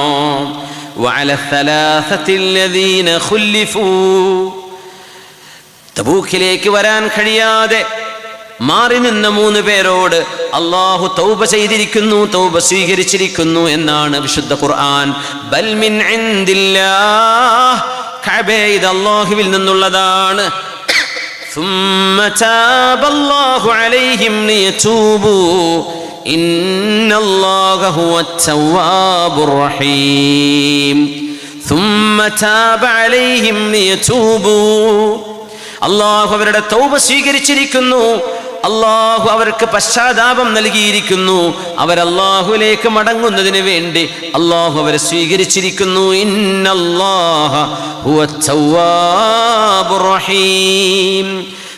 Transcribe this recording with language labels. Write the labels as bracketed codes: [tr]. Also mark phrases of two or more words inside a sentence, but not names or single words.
[ar] وعلى الثلاثة الذين خلفوا, [ml] തബൂക്കിലേക്ക് വരാൻ കഴിയാതെ മാറി നിന്ന 3 പേരോട് അല്ലാഹു തൗബ ചെയ്തിരിക്കുന്നു, തൗബ സ്വീകരിച്ചിരിക്കുന്നു എന്നാണ് വിശുദ്ധ ഖുർആൻ. [ar] بل من عند الله, [ml] കഅബേ ഇത് അല്ലാഹുവിൽ നിന്നുള്ളതാണ്. [ar] ثم تاب الله عليهم ليتوبوا إن الله هو التواب الرحيم. ثم تاب عليهم ليتوبوا, [ml] അല്ലാഹു അവരുടെ തൗബ സ്വീകരിച്ചിരിക്കുന്നു, അല്ലാഹു അവർക്ക് പശ്ചാത്താപം നൽകിയിരിക്കുന്നു, അവരല്ലാഹുവിലേക്ക് മടങ്ങുന്നതിന് വേണ്ടി അല്ലാഹു അവരെ സ്വീകരിച്ചിരിക്കുന്നു. [ar] إن الله هو التواب الرحيم.